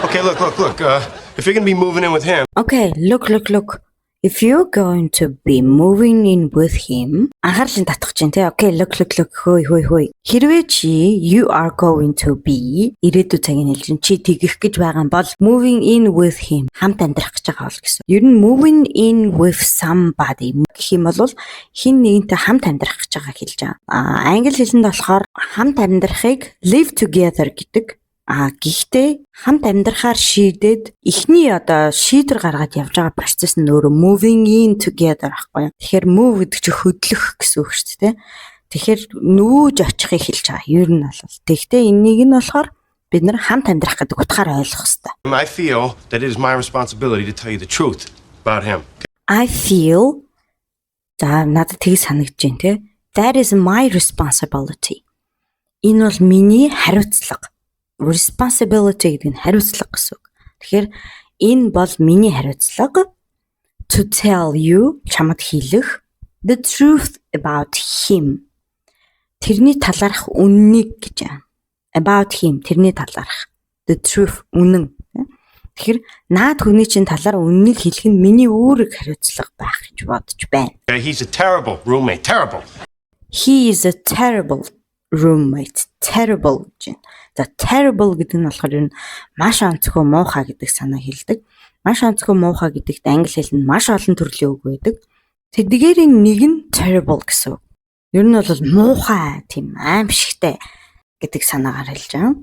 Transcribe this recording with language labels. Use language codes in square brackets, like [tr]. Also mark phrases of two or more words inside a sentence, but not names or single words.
[en] Okay, look. If you're gonna be moving in with him. Okay, look. If you're going to be moving in with him, [mn] анхаарлын татах чинь тий. [en] Okay, look. [mn] Хөөе. Хэрвээ чи [en] you are going to be [mn] ирээдүйн цагийн хэлж чи тэгэх гэж байгаа юм бол [en] moving in with him [mn] хамт амьдрах гэж байгаа бол гэсэн. Ер нь [en] moving in with somebody [mn] гэх юм бол хин нэгэнтэй хамт амьдрах гэж байгааг хэлж байгаа. Англи хэлэнд болохоор хамт амьдрахыг [en] live together [mn] гэдэг. Гэхдээ хамт амьдрахаар шийдээд эхний шийдвэр гаргаад явж байгаа процесс нь өөрөө [en] moving in together [mn] байхгүй юу. Тэгэхээр move гэдэг чинь хөдлөх гэсэн үг шүү дээ. Тэгэхээр нүүж очихыг хэлж байгаа. Ер нь бол. Тэгэхдээ энийг нь болохоор бид нар хамт амьдрах гэдэг утгаар ойлгох хэрэгтэй. [en] I feel that it is my responsibility to tell you the truth about him. I feel [mn] надад тийг санагдаж байна те. [en] That is my responsibility. [mn] Энэ бол миний хариуцлага. Responsibility гэдэг нь хариуцлага гэсэн үг. Тэгэхээр энэ бол миний хариуцлага [en] to tell you [mn] чамд хэлэх [en] the truth about him. [mn] Тэрний талаарх үннийг гэж байна. [en] About him [mn] тэрний талаарх [en] the truth үнэн. [mn] Тэгэхээр наад хүний чинь талаар үннийг хэлэх нь миний үүрэг хариуцлага байх гэж бодож байна. [en] He's a terrible roommate. Terrible. He is a terrible roommate. [mn] Terrible гэж байна. За terrible гэдэг нь болохоор юу маш онцгой муухай гэдэг санаа хэлдэг. Маш онцгой муухай гэдэгт англи хэлэнд маш олон төрлийн үг байдаг. Тэдгээрийн нэг нь terrible гэсэн үг. Ер нь бол муухай тийм аимшигтай гэдэг санаагаар хэлж байгаа.